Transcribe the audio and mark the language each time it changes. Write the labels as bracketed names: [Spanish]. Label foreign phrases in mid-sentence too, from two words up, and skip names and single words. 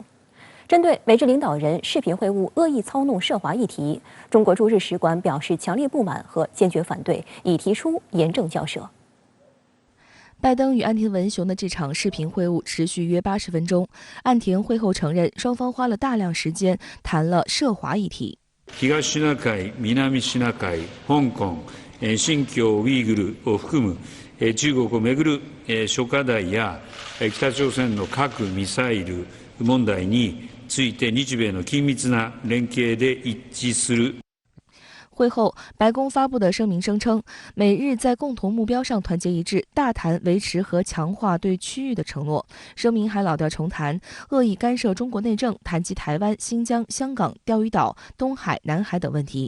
[Chinese] 针对美日领导人视频会晤恶意操弄涉华议题，中国驻日使馆表示强烈不满和坚决反对，已提出严正交涉。拜登与岸田文雄的这场视频会晤持续约80分钟。岸田会後承认，双方花了大量时间谈了涉華議題。 [Japanese] 東シナ海、南シナ海、香港、新疆ウイグルを含む中国をめぐる諸課題や北朝鮮の核・ミサイル問題について日米の緊密な連携で一致する。 [Chinese] 会后，白宫发布的声明声称，美日在共同目标上团结一致，大谈维持和强化对区域的承诺。声明还老调重弹，恶意干涉中国内政，谈及台湾、新疆、香港、钓鱼岛、东海、南海等问题。